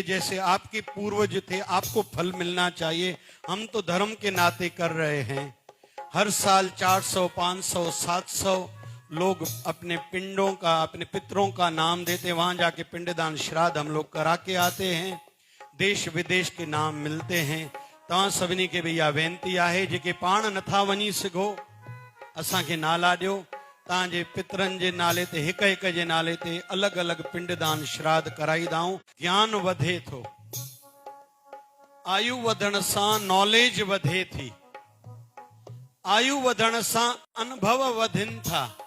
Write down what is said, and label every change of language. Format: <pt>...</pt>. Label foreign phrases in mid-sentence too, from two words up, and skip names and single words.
<hi>जैसे आपके पूर्वज थे, आपको फल मिलना चाहिए। हम तो धर्म के नाते कर रहे हैं। हर साल 400, 500, 700 लोग अपने पिंडों का, अपने पितरों का नाम देते, वहां जाके पिंडदान श्राद्ध हम लोग करा के आते हैं। देश विदेश के नाम मिलते हैं।</hi> <sd>तव्हां सभिनी के भैया वेनती आहे, जेके पाण नथा वञी सघो, असांखे नाला ॾियो, तव्हांजे पितरनि जे नाले ते, हिक हिक जे नाले ते अलॻि अलॻि पिंडदान श्राद्ध कराईंदाऊं। ज्ञान वधे थो, आयु वधण सां नॉलेज वधे थी, आयु वधण सां अनुभव वधनि था।</sd>